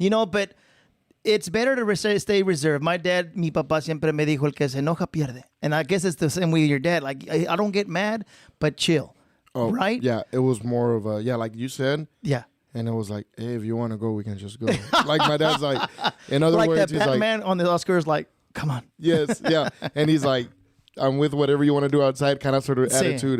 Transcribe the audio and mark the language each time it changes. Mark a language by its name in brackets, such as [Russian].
[English] But it's better to stay reserved. My dad, [Spanish] mi papá siempre me dijo, el que se enoja pierde. [English] And I guess it's the same with your dad. Like, I don't get mad, but chill. Oh, right? Yeah, it was more of a, like you said. Yeah. And it was like, hey, if you want to go, we can just go. Like my dad's like, in other words, that he's Batman on the Oscars, like, come on. Yes, yeah. And he's like, I'm with whatever you want to do outside, kind of sort of attitude.